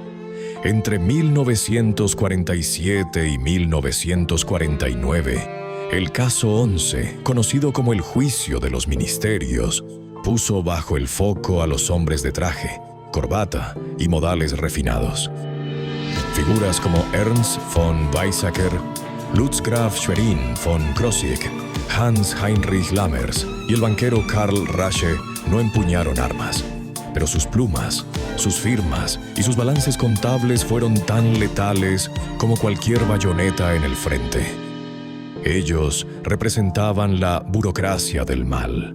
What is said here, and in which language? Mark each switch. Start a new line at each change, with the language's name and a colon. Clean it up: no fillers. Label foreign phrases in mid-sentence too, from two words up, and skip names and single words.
Spanish: Entre 1947 y 1949, el caso 11, conocido como el Juicio de los Ministerios, puso bajo el foco a los hombres de traje, corbata y modales refinados. Figuras como Ernst von Weizsäcker, Lutz Graf Schwerin von Krosigk, Hans Heinrich Lammers y el banquero Karl Rasche no empuñaron armas, pero sus plumas, sus firmas y sus balances contables fueron tan letales como cualquier bayoneta en el frente. Ellos representaban la burocracia del mal.